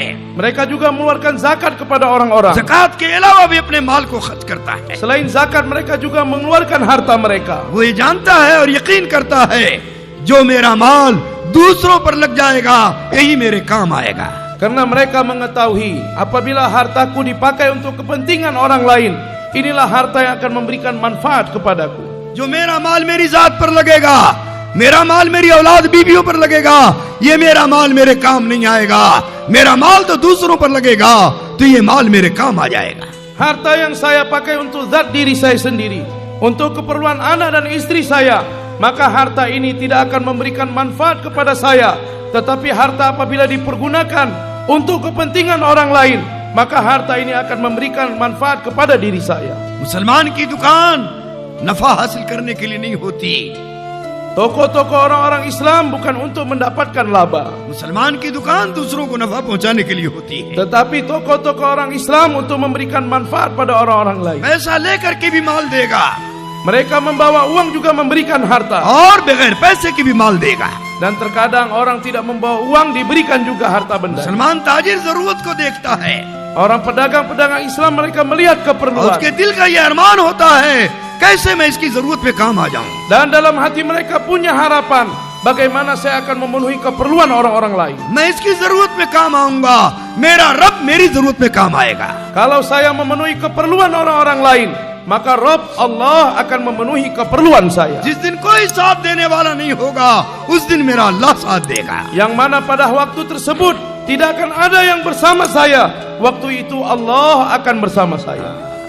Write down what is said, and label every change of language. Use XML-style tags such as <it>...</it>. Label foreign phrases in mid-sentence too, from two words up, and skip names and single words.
<id>Mereka juga mengeluarkan zakat kepada orang-orang.</id> <hi>ज़कात के अलावा भी अपने माल को खर्च करता है।</hi> <id>Selain zakat, mereka juga mengeluarkan harta mereka.</id> <hi>वो ये जानता है और यकीन करता है, जो मेरा माल दूसरों पर लग जाएगा यही मेरे काम आएगा।</hi> <id>Karena mereka mengetahui apabila hartaku dipakai untuk kepentingan orang lain, inilah harta yang akan memberikan manfaat kepadaku.</id> <hi>जो मेरा माल मेरी जात पर लगेगा, मेरा माल मेरी औलाद बीवियों पर लगेगा, ये मेरा माल मेरे काम नहीं आएगा। मेरा माल तो दूसरों पर लगेगा तो ये माल मेरे काम आ जाएगा।</hi> <id>Harta yang saya pakai untuk zat diri saya sendiri, untuk keperluan anak dan istri saya, maka harta ini tidak akan memberikan manfaat kepada saya. Tetapi harta apabila dipergunakan untuk kepentingan orang lain, maka harta ini akan memberikan manfaat kepada diri saya.</id> <hi>मुसलमान की दुकान नफा हासिल करने के लिए नहीं होती,</hi> <id>Toko-toko orang-orang Islam bukan untuk mendapatkan laba,</id> <hi>मुसलमान की दुकान दूसरों को नफा पहुंचाने के लिए होती है।</hi> <id>tetapi toko-toko orang Islam untuk memberikan manfaat pada orang-orang lain.</id> <hi>पैसा लेकर के भी माल देगा</hi> <id>Mereka membawa uang juga memberikan harta.</id> <hi>और बगैर पैसे की भी माल देगा।</hi> <id>Dan terkadang orang tidak membawa uang diberikan juga harta benda.</id> <hi>मुसलमान ताजिर जरूरत को देखता है,</hi> <id>Orang pedagang-pedagang Islam mereka melihat</id> <hi>और</hi> <id>keperluan.</id> <hi>उसके दिल का ये अरमान होता है, कैसे मैं इसकी जरूरत पे काम आ जाऊं।</hi> <id>Dan dalam hati mereka punya harapan, bagaimana saya akan memenuhi keperluan orang-orang lain.</id> <hi>मैं इसकी जरूरत में काम आऊंगा, मेरा रब मेरी जरूरत में काम आएगा।</hi> <id>Kalau saya memenuhi keperluan orang-orang lain, maka Rabb Allah akan memenuhi keperluan saya.</id> <hi>जिस दिन कोई साथ देने वाला नहीं होगा, उस दिन मेरा अल्लाह साथ देगा।</hi> <id>Yang mana pada waktu tersebut tidak akan ada yang bersama saya. Waktu itu Allah akan bersama saya.</id>